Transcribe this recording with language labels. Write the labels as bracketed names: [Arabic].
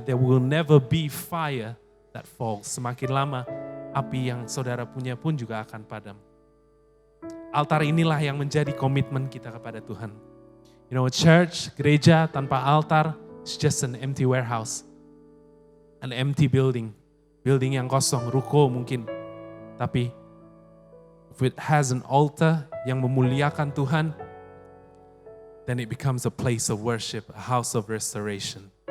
[English] There will never be fire that falls. [Indonesian] Semakin lama, api yang saudara punya pun juga akan padam. Altar inilah yang menjadi komitmen kita kepada Tuhan. [English] You know, church, [Indonesian] gereja tanpa [English] altar is just an empty warehouse. An empty building. [Indonesian] Building yang kosong, ruko mungkin. Tapi [English] if it has an altar [Indonesian] yang memuliakan Tuhan, [English] then it becomes a place of worship, a house of restoration.